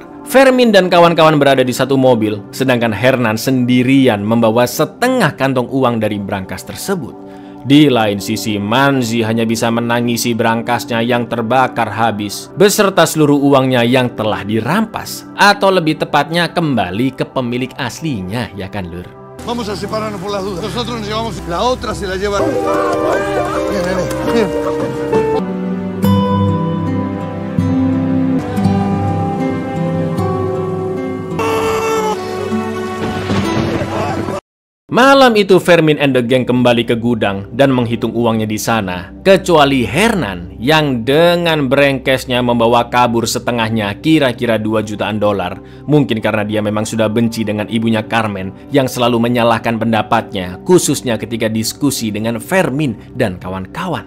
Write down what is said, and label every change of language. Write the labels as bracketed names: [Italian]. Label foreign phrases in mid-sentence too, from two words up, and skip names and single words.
[Indonesian] Fermin dan kawan-kawan berada di satu mobil, sedangkan Hernan sendirian membawa setengah kantong uang dari berangkas tersebut. Di lain sisi, Manzi hanya bisa menangisi berangkasnya yang terbakar habis, beserta seluruh uangnya yang telah dirampas. Atau lebih tepatnya kembali ke pemilik aslinya, ya kan Lur? [Spanish] Vamos a separarnos por las dudas. Nosotros nos llevamos, la otra se la lleva. Bien, nene, bien. [Indonesian] Malam itu Fermin [English] and the gang [Indonesian] kembali ke gudang dan menghitung uangnya di sana, kecuali Hernan yang dengan brengkesnya membawa kabur setengahnya, kira-kira 2 jutaan dolar. Mungkin karena dia memang sudah benci dengan ibunya Carmen yang selalu menyalahkan pendapatnya, khususnya ketika diskusi dengan Fermin dan kawan-kawan.